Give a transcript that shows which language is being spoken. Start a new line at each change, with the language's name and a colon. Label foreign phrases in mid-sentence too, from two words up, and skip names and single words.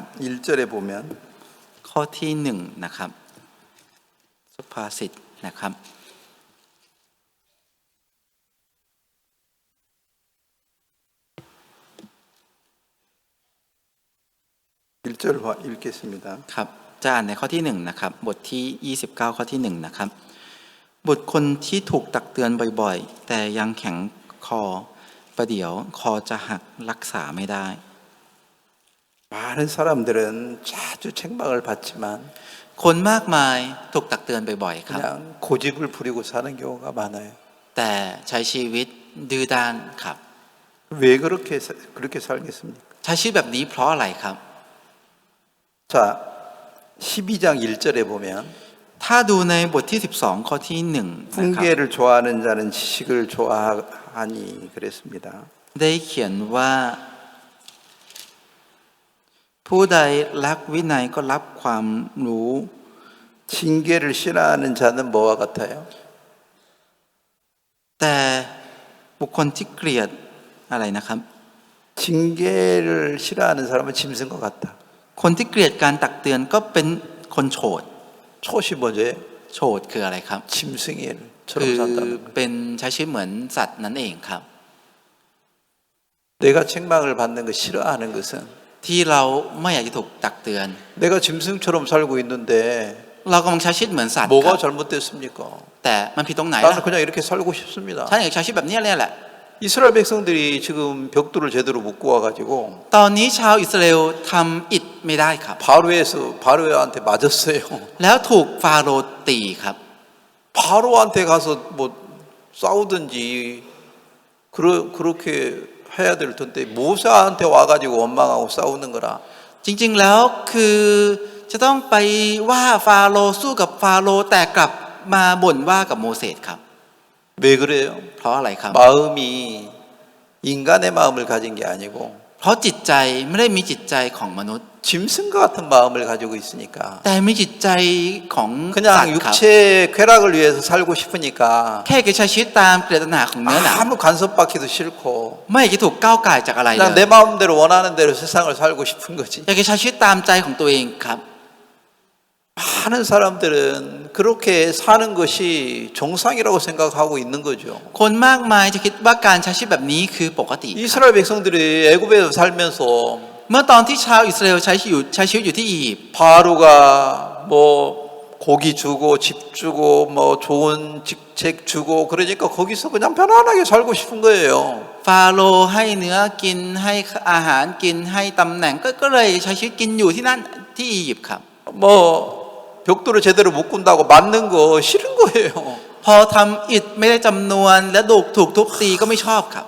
Korean: 1절에 보면
Thai: ข้อที่ 1 นะครับสุภาษิตนะครับ
Korean: 1절 읽겠습니다.
Thai: ครับจะอ่านในข้อที่ 1 นะครับ บทที่ 29 ข้อที่ 1 นะครับ บทคนที่ถูกตักเตือนบ่อยๆ แต่ยังแข็งคอประเดี๋ยวคอจะหักรักษาไม่ได้
Korean: 많은 사람들은 자주 책망을 받지만
Thai: คนมากมายถูกตักเตือนบ่อยๆ ครับ
Korean: 그냥 고집을 부리고 사는 경우가 많아요.
Thai: แต่ใช้ชีวิตดื้อด้านครับ
Korean: 왜 그렇게 살겠습니까?
Thai: ใช้ชีวิตแบบนี้เพราะอะไรครับ
Korean: 자, 12장 1절에 보면
Thai: ถ้าดูในบทที่ 12 ข้อที่ 1 นะครับ
Korean: 훈계를 좋아하는 자는 지식을 좋아하니 그랬습니다.
Thai: ได้เขียนว่าผู้ใดรักวินัยก็รับความรู้
Korean: 징계를 싫어하는 자는 뭐와 같아요?
Thai: แต่บุคคลที่เกลียดอะไรนะครับ
Korean: 징계를 싫어하는 사람은 짐승과 같다.
Thai: คนที่เกลียดการตักเตือนก็เป็นคนโฉด
Korean: 촛이 뭐죠?
Thai: โฉดคืออะไรครับ
Korean: 짐승이에요.
Thai: คือ
Korean: 산다는 거예요.
Thai: เป็นใช้ชีวิตเหมือนสัตว์นั่นเองครับ
Korean: 내가 책망을 받는 거 싫어하는 것은
Thai: ที่เราไม่อยากจะถูกตักเตือน
Korean: 내가 짐승처럼 살고 있는데
Thai: เรากำลังใช้ชีวิตเหมือนสัตว์ค
Korean: 뭐가
Thai: รับ
Korean: 잘못됐습니까?
Thai: แต่มันผิดตรงไหน
Korean: 나는
Thai: ล่ะ
Korean: 그냥 이렇게 살고 싶습니다.
Thai: ฉันอยากใช้ชีวิตแบบนี้แหละ
Korean: 이스라엘 백성들이 지금 벽돌을 제대로 묶고 와가지고
Thai: ตอนนี้ชาวอิสราเอลทำอิฐไม่ได้ครับ
Korean: 바로한테 맞았어요.
Thai: แล้วถูกฟาโรห์ตีครับ
Korean: 바로한테 가서 뭐 싸우든지 그렇게 해야 될 텐데 모세한테 와가지고 원망하고 싸우는 거라.
Thai: จริงๆแล้วคือจะต้องไปว่าฟาโรห์สู้กับฟาโรห์แต่กลับมาบ่นว่ากับโมเสสครับ
Korean: 왜 그래요?
Thai: เพราะอะไรครับ
Korean: 마음이 인간의 마음을 가진 게 아니고
Thai: เพราะจิตใจไม่ได้มีจิตใจของมนุษย์
Korean: 짐승과 같은 마음을 가지고 있으니까
Thai: แต่มีจิตใจของสัต
Korean: 그냥
Thai: ว์ครับ
Korean: 육체 쾌락을 위해서 살고 싶으니까
Thai: แค่แค่ใช้ชีวิตตามเกลียดตัณหาของเนื้อหนัง
Korean: 아무 간섭받기도 싫고
Thai: ไม่อยากจะถูกก้าวก่ายจากอะไรเล
Korean: 그냥
Thai: ย
Korean: 내 마음대로 원하는 대로 세상을 살고 싶은 거지.
Thai: อยากจะใช้ชีวิตตามใจของตัวเองครับ
Korean: 많은 사람들은 그렇게 사는 것이 정상이라고 생각하고 있는 거죠.
Thai: คนมากมายจะคิดว่าการใช้ชีวิตแบบนี้คือปกติ
Korean: 이스라엘 백성들이 애굽에서 살면서
Thai: เมื่อตอนที่ชาวอิสราเอลใช้ชีวิตอยู่ที่อียิปต์
Korean: 바로가 뭐 고기 주고 집 주고 뭐 좋은 직책 주고 그러니까 거기서 그냥 편안하게 살고 싶은 거예요.
Thai: ฟาโรห์ให้เนื้อกินให้อาหารกินให้ตำแหน่งก็เลยใช้ชีวิตกินอยู่ที่นั่นที่อียิปต์ครับ
Korean: 뭐 벽돌을 제대로 못 꾼다고 맞는 거 싫은 거예요.
Thai: พอทำอิฐไม่ได้จำนวนและถูกทุบตีก็ไม่ชอบครับ